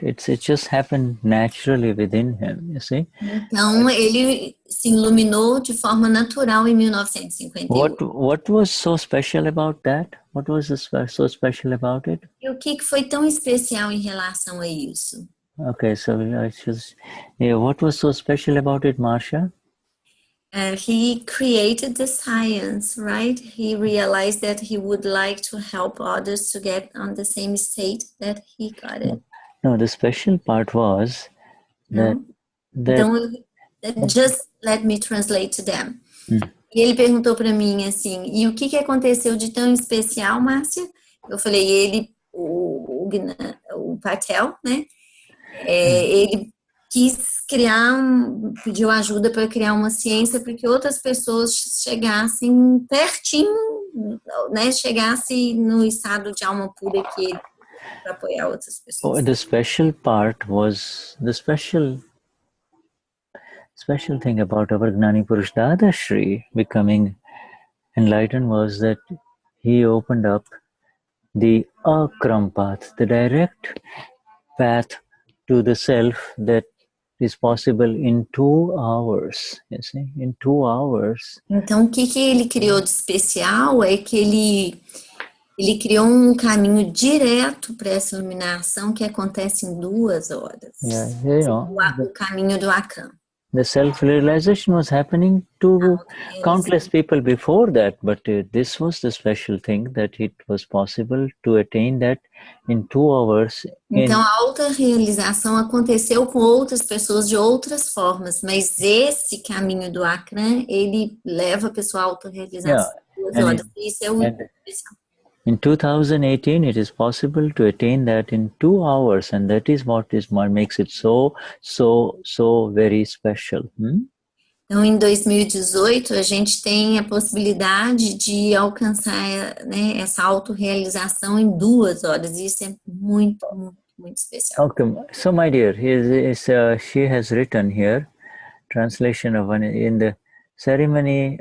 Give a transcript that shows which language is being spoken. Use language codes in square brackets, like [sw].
[en] It just happened naturally within him. You see? [pt] Então ele se iluminou de forma natural em 1958. [en] What was so special about that? What was so special about it? [pt] E o que foi tão especial em relação a isso? [en] Okay, so what was so special about it, Marcia? He created the science, right? He realized that he would like to help others to get on the same state that he got it. No, the special part was that just let me translate to them. [pt] E ele perguntou para mim assim, e o que aconteceu de tão especial, Márcia? Eu falei, o Patel, né? Ele quis pediu ajuda para criar uma ciência para que outras pessoas chegassem pertinho, né? Chegassem no estado de alma pura que ele, para apoiar outras pessoas. [en] The special part was the special thing about our Gnani Purush Dadashri becoming enlightened was that he opened up the Akram path, the direct path to the self that is possible in 2 hours. You see, in 2 hours. [pt] Então, o que ele criou de especial é que ele criou um caminho direto para essa iluminação que acontece em 2 horas. [en] Yeah, [pt] o caminho do Akram. [en] The self-realization was happening to countless people before that, but this was the special thing that it was possible to attain that in 2 hours. [pt] Então, a autorrealização aconteceu com outras pessoas de outras formas, mas esse caminho do Akram, ele leva a pessoa à autorrealização em 2 horas. Isso é o especial. [en] In 2018, it is possible to attain that in 2 hours, and that is what makes it so very special. [pt] Então, em 2018, a gente tem a possibilidade de alcançar, né, essa autorrealização em 2 horas. Isso é muito, muito, muito especial. [en] Okay, so my dear, she has written here, translation of in the ceremony.